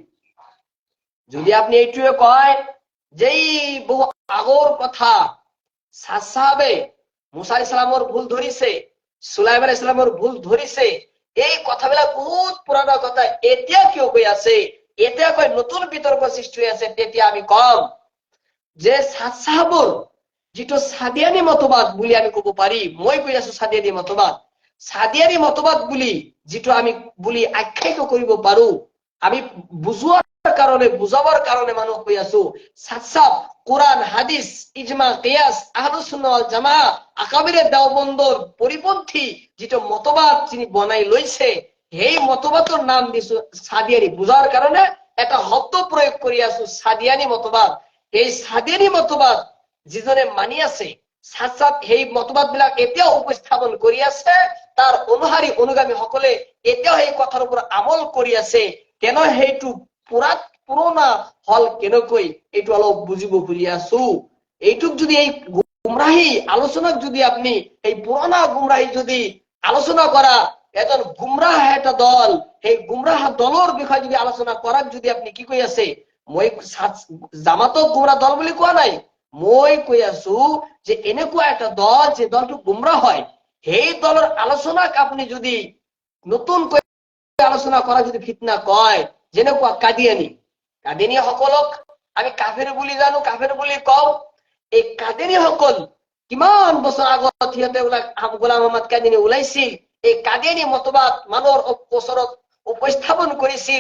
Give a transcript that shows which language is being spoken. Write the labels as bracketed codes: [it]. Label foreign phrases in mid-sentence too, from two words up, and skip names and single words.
[as] যদি আপনি এইটুয়ে কয় যেই বহু আগৰ কথা সাচ্চাবে মুসা ইসলামৰ ভুল ধৰিছে, সুলাইমান ইসলামৰ ভুল ধৰিছে, এই কথাবিলাক বহুত পুরানা কথা, এতিয়া কিয় কৈ আছে, এতিয়া কৈ নতুন বিতর্ক সৃষ্টি হৈ আছে, তেতিয়া আমি কম যে সাচ্চাবৰ যিটো সাদিয়ানী মতবাদ বুলি আমি কব পাৰি, মই কৈ আছো সাদিয়ানী মতবাদ বুলি যিটো আমি বুলি আখ্যায়িত কৰিব পাৰো, আমি বুজাবৰ কাৰণে মানুহ কৈ আছো সাচ্চাব কোরআন হাদিস ইজমা কিয়াস [ar] أهل السنة والجماعة [as] আকাবিরে দেওবন্দৰ পরিপন্থী যেটো মতবাদ যিনি বনাই লৈছে, সেই মতবাদৰ নাম দিছো সাদিয়ানী। বুজাৰ কাৰণে এটা শব্দ প্ৰয়োগ কৰি আছো, সাদিয়ানী মতবাদ। এই সাদিয়ানী মতবাদ যিজনে মানি আছে, সাচ্চাব সেই মতবাদ বিলাক এতিয়াও উপস্থাপন কৰি আছে, তাৰ অনুগামী সকলে এতিয়াও সেই কথাৰ ওপৰত আমল কৰি আছে। কেন সেইটো পুরোনা হল কেনকৈ এইটো অলপ বুঝিব খুজি আছো। এইটুক যদি এই গুমরাহি আলোচনাক যদি আপনি এই পুরোনা গুমরাহি যদি আলোচনা করা, এজন গুমরাহ এটা দল, সেই গুমরাহ দলৰ বিষয়ে যদি আলোচনা কৰাক যদি আপনি কি কৈ আছে, মই জামাতক গুমরাহ দল বুলি কোৱা নাই, মই কৈ আছো যে এনেকুৱা এটা দল যে দলটো গুমরাহ হয়, সেই দলৰ আলোচনাক আপনি যদি নতুনকৈ আলোচনা করা যদি ফিতনা কয়, যেনেকুৱা কাদিয়ানী সকলক আমি কাফেৰ বুলি জানো, কাফেৰ বুলি কওঁ। এই কাদিয়ানী সকল কিমান বছৰ আগত সিহঁতে গোলাম মহম্মদ কাদিয়ানী ওলাইছিল, এই কাদিয়ানী মতবাদ মানুহৰ ওচৰত উপস্থাপন কৰিছিল।